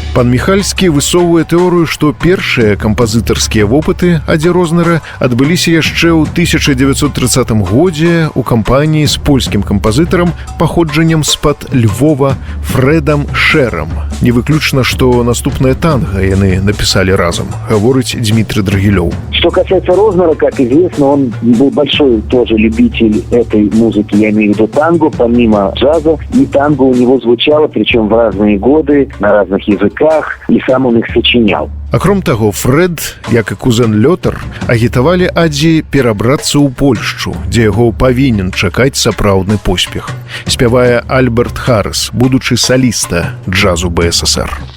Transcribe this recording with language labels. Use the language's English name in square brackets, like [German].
[Belarusian] Пан Міхальскі высоўвае тэорыю, што першыя кампазітарскія вопыты Адзі Рознера адбыліся яшчэ ў 1930 годзе ў кампаніі з польскім кампазітарам паходжаннем з-пад Львова Фрэдам Шэрам. Не выключна, што наступнае танга яны напісалі разам, гаворыць Дмітрий Драгилёв. [Russian] Что касается Рознера, как известно, он был большой тоже любитель этой музыки, я имею в виду танго, помимо джаза. И танго у него звучало, причем в разные годы, на разных языках, и сам он их сочинял. [Belarusian] Акром таго, Фред, як і кузен Лётар, агітавалі Адзі перабрацца ў Польшчу, дзе яго павінен чакаць сапраўдны поспех. Спявае Альберт Харрис, будучы саліста джазу БССР.